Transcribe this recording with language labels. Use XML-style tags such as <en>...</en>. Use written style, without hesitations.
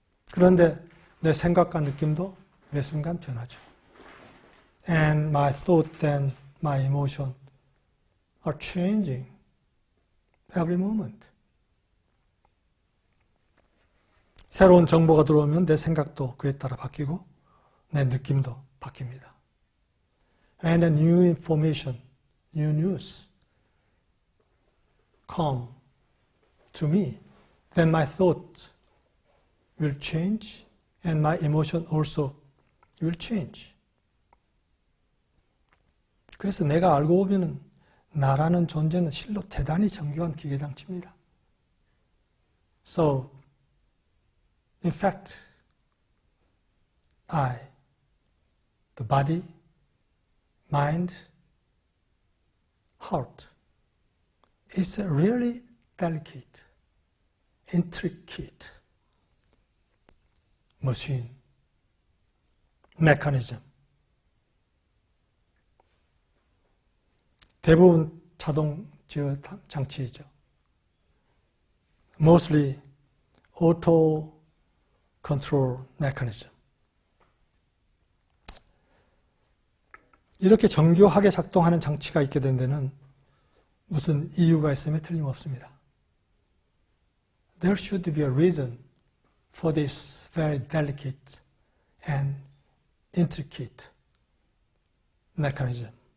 <ko>그런데 내 생각과 느낌도 매 순간 변하죠.</ko> <en>And my thought and my emotion are changing every moment.</en> <ko>새로운 정보가 들어오면 내 생각도 그에 따라 바뀌고 내 느낌도 바뀝니다.</ko> <en>And a new information, new news come to me, then my thought will change and my emotion also will change.</en> <ko>그래서 내가 알고 보면은 나라는 존재는 실로 대단히 정교한 기계장치입니다.</ko> <en>So, in fact, I, the body, mind, heart, is a really delicate, intricate machine, mechanism.</en> <ko>대부분 자동 제어 장치이죠.</ko> <en>Mostly auto control mechanism.</en> <ko>이렇게 정교하게 작동하는 장치가 있게 된 데는 무슨 이유가 있음에 틀림없습니다.</ko> <en>There should be a reason for this very delicate and intricate mechanism.</en>